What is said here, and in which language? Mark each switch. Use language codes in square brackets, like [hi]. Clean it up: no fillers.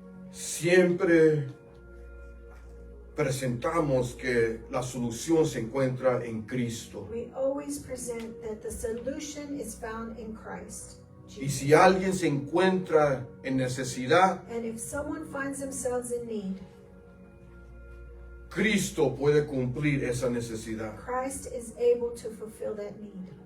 [es] Siempre presentamos que la solución se encuentra en Cristo. [en] We always present that the solution is found in Christ. [es] Y si alguien se encuentra en necesidad, [en] And if someone finds themselves in need, [es] Cristo puede cumplir esa necesidad. [en] Christ is able to fulfill that need.